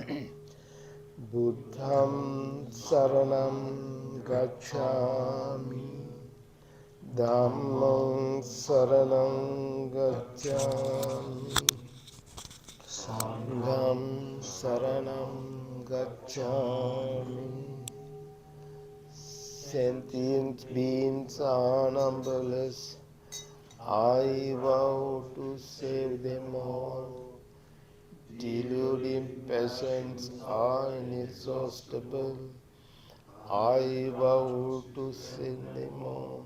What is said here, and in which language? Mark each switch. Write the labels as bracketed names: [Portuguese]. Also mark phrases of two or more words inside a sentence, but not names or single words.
[Pali] Buddham saranam gacchami, Dhammam saranam gacchami, Sangham saranam gacchami. [English] Sentient beings are numberless. I vow to save them all. Deluding peasants are inexhaustible. I vow to save them all.